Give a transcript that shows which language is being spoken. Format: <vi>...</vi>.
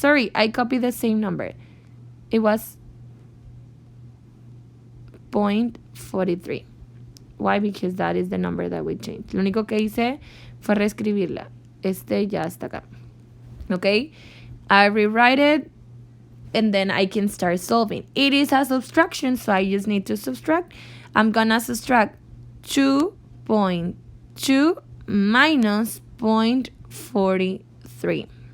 <en>Sorry, I copied the same number. It was 0.43. Why? Because that is the number that we changed.</en> <es>Lo único que hice fue reescribirla. Ya está acá. Okay?</es> <en>I rewrite it and then I can start solving. It is a subtraction, so I just need to subtract. I'm gonna subtract 2.2 minus 0.43.</en>